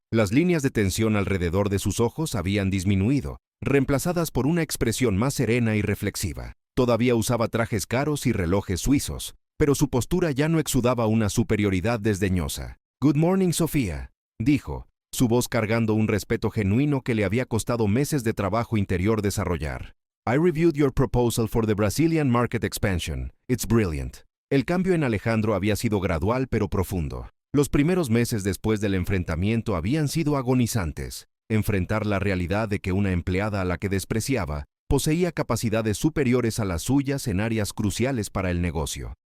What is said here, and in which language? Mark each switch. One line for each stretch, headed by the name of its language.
Spanish: Las líneas de tensión alrededor de sus ojos habían disminuido, reemplazadas por una expresión más serena y reflexiva. Todavía usaba trajes caros y relojes suizos, pero su postura ya no exudaba una superioridad desdeñosa.
English: «Good morning,
Spanish: Sofía», dijo, su voz cargando un respeto genuino que le había costado meses de trabajo interior desarrollar.
English: «I reviewed your proposal for the Brazilian market expansion. It's brilliant».
Spanish: El cambio en Alejandro había sido gradual pero profundo. Los primeros meses después del enfrentamiento habían sido agonizantes. Enfrentar la realidad de que una empleada a la que despreciaba poseía capacidades superiores a las suyas en áreas cruciales para el negocio.